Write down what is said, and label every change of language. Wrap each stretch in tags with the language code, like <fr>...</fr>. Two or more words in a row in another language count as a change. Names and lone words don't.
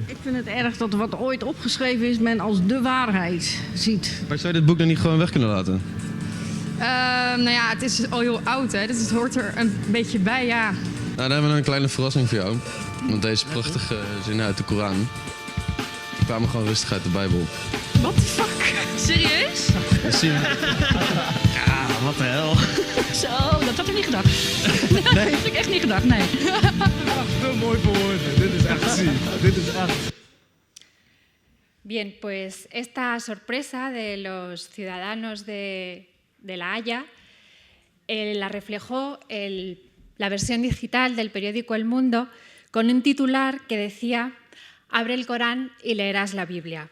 <nl>Ik vind het erg dat wat ooit opgeschreven is, men als de waarheid ziet. Maar zou je dit boek dan niet gewoon weg kunnen laten? Nou ja, het is al heel oud, hè, dus het hoort er een beetje bij, ja. Nou, dan hebben we een kleine verrassing voor jou. Want deze prachtige zinnen uit de Koran kwamen gewoon rustig uit de Bijbel.</nl> <en>What the fuck?</en> <nl>Serieus? Ja, wat de hel. Zo, dat had ik niet gedacht. Dat had ik echt niet gedacht, nee. Te mooi voor woorden. Dit is echt ziek. Dit is echt...</nl> <es>Bien, pues esta sorpresa de los ciudadanos de La Haya la reflejó la versión digital del periódico El Mundo con un titular que decía «Abre el Corán y leerás la Biblia».</es>